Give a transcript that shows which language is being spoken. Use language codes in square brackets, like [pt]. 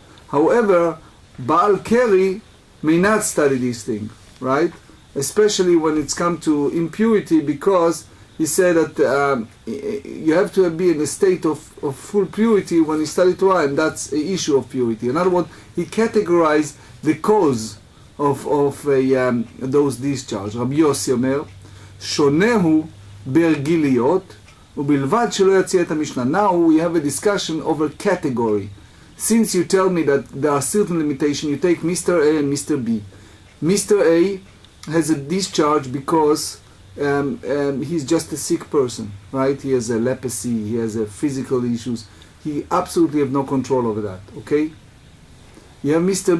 [en] However, Baal Keri may not study these things, right? Especially when it's come to impurity, because he said that you have to be in a state of full purity when you study Torah, and that's an issue of purity. In other words, he categorized the cause of those discharge. [he] Rabbi Yossi אומר, שונה הוא בהרגיליות, ובלבד שלא יציע את המשנה. [en] Now we have a discussion over category. Since you tell me that there are certain limitations, you take Mr. A and Mr. B. Mr. A has a discharge because he's just a sick person, right? He has a leprosy, he has a physical issues. He absolutely have no control over that, okay? You have Mr.